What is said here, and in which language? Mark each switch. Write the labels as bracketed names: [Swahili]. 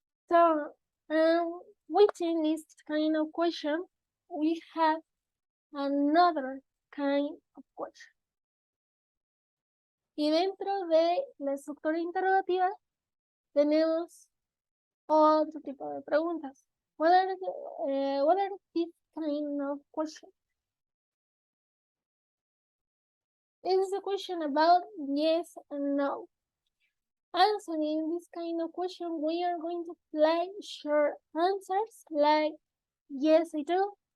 [English] So, within this kind of question, we have another kind of question. [Spanish] Y dentro de la estructura interrogativa tenemos otro tipo de preguntas. [English] What are this kind of question? This is a question about yes and no. Answering this kind of question, we are going to play short answers like yes, I do.